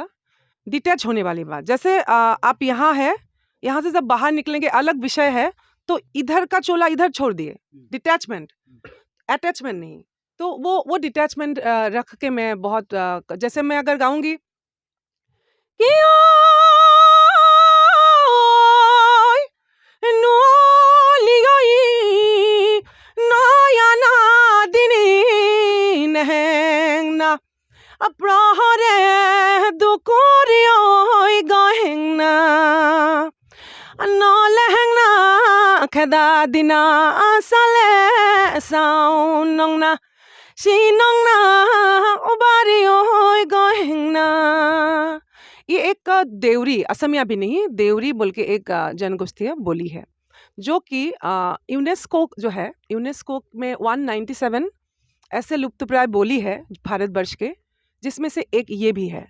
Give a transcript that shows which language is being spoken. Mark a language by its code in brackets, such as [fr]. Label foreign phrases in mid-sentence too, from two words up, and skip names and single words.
[hi] डिटैच होने वाली बात। जैसे आप यहाँ है, यहाँ से जब बाहर निकलेंगे अलग विषय है, तो इधर का चोला इधर छोड़ दिए, डिटैचमेंट, अटैचमेंट नहीं। तो वो डिटैचमेंट रख के मैं बहुत जैसे मैं अगर गाऊंगी कि [der] ओय नुआलियाई नया दिनी नहेंगना अप्रहरे दुकोरियोय गहेंगना नलहेंगना खेदा दिना आसले साउनंगना शिनंगना उबारियोय गहेंगना। [hi] ये एक देवरी, असमिया भी नहीं, देवरी बोल के एक जनगोष्ठीय बोली है, जो कि यूनेस्को जो है, यूनेस्को में 197 ऐसे लुप्तप्राय बोली है भारतवर्ष के, जिसमें से एक ये भी है।